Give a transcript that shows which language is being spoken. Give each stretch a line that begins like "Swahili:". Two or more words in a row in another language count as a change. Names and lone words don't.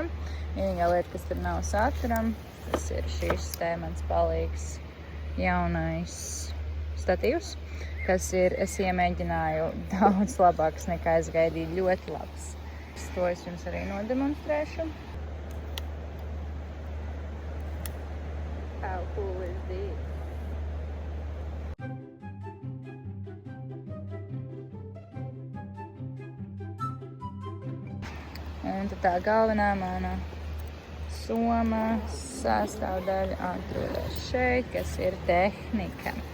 Latvian: Vienīgā lieta, kas tur nav saturam, tas ir šis te mans palīgs jaunais statīvs, kas ir, es iemēģināju daudz labāks nekā es gaidīju, ļoti labs. To es jums arī nodemonstrēšu.
English: How cool is this?
Latvian: Un tad tā galvenā mana soma sastāvdaļa atrodas šeit, kas ir tehnika.